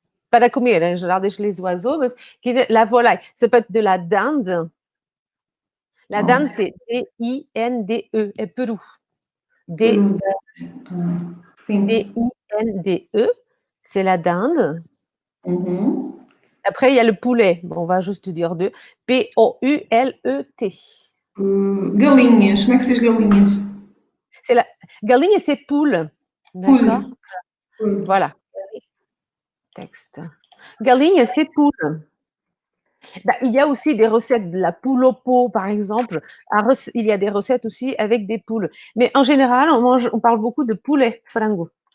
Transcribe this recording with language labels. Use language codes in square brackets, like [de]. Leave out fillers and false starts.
[pt] Para comer, em geral deixo [fr] les oiseaux, mas la volaille, ça peut être de la dinde. La dinde, c'est D-I-N-D-E, [pt] é peru. peru, sim. [fr] D-I-N-D-E, c'est la dinde. Uhum. Après, il y a le poulet. Bon, on va juste dire deux. P-O-U-L-E-T. [pt] Galinhas, como é que se diz galinhas? [fr] C'est la galinha, c'est poule. D'accord? Poule. Poule. Voilà. Texte. Galinha, c'est poule. Bah, il y a aussi des recettes de la poule au pot, par exemple. Il y a des recettes aussi avec des poules. Mais en général, on parle beaucoup de poulet, frango.